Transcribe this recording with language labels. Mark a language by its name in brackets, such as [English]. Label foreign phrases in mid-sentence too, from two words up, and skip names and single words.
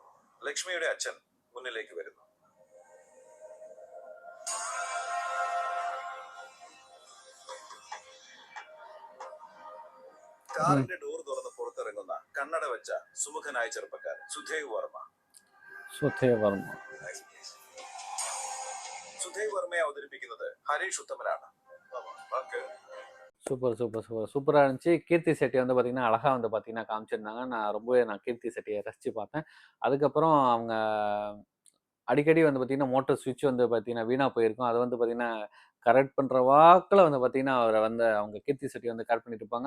[Malayalam] ലക്ഷ്മിയുടെ അച്ഛൻ മുന്നിലേക്ക് വരുന്നു. കാറിന്റെ ഡോർ തുറന്ന് പുറത്തിറങ്ങുന്ന കണ്ണട വെച്ച സുമുഖനായ ചെറുപ്പക്കാരൻ സുധേവ് വർമ്മ. സുധേവ് വർമ്മയെ അവതരിപ്പിക്കുന്നത് ഹരീഷ് ഉത്തമനാണ്. [Tamil] சூப்பராக இருந்துச்சு. கீர்த்தி செட்டி வந்து பார்த்திங்கன்னா அழகாக வந்து பார்த்திங்கன்னா காமிச்சிருந்தாங்க. நான் கீர்த்தி செட்டியை ரசித்து பார்த்தேன். அதுக்கப்புறம் அவங்க அடிக்கடி வந்து பார்த்திங்கன்னா [English] motor switch [Tamil] வந்து பார்த்திங்கன்னா வீணாக போயிருக்கும். அதை வந்து பார்த்திங்கன்னா கரெக்ட் பண்ணுற வாக்கில் வந்து பார்த்திங்கன்னா அவரை வந்து அவங்க கீர்த்தி செட்டி வந்து கரெக்ட் பண்ணிட்டு இருப்பாங்க.